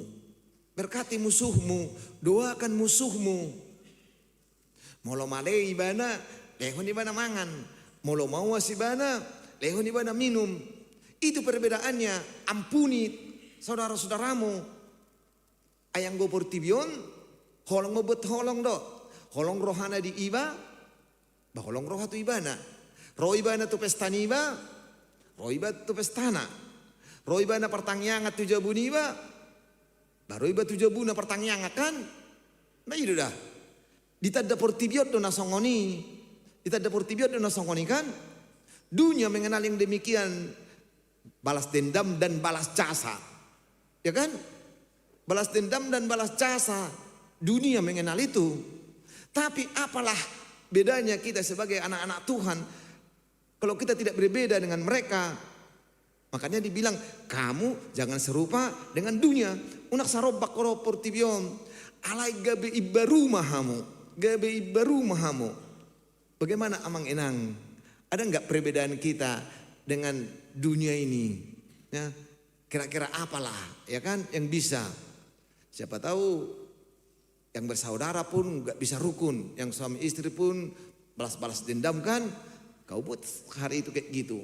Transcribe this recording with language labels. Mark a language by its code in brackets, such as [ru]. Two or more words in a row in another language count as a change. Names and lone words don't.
[id] Berkati musuhmu, doakan musuhmu. [bbc] Molo male ibana, lehon ibana mangan. Molo mawas ibana, lehon ibana minum. [id] Itu perbedaannya. Ampuni saudara-saudaramu. [bbc] Ayang go portibion, holong mo bet holong do. Holong rohana di iba, bah holong roha tu ibana. Roh ibana tu pestani iba, roh iba tu pestana. Roh ibana pertangyangat tu jabuni iba, baru iba tu jabuna pertangyangat kan. [id] Nah itu dah. [bbc] Ditadda portibion do nasongoni. Ditadda portibion do nasongoni kan. [id] Dunia mengenal yang demikian. Balas dendam dan balas jasa. Ya kan? Balas dendam dan balas jasa. Dunia mengenal itu. Tapi apalah bedanya kita sebagai anak-anak Tuhan. Kalau kita tidak berbeda dengan mereka. Makanya dibilang kamu jangan serupa dengan dunia. [bbc] Unak sarobak koro portibion. Alai gabe ibaru mahamu. Gabe ibaru mahamu. [id] Bagaimana [bbc] amang enang? [id] Ada enggak perbedaan kita dengan dunia ini? Ya, kira-kira apalah ya kan yang bisa? Siapa tahu yang bersaudara pun enggak bisa rukun. Yang suami istri pun balas-balas dendam kan? Kau buat hari itu kayak gitu.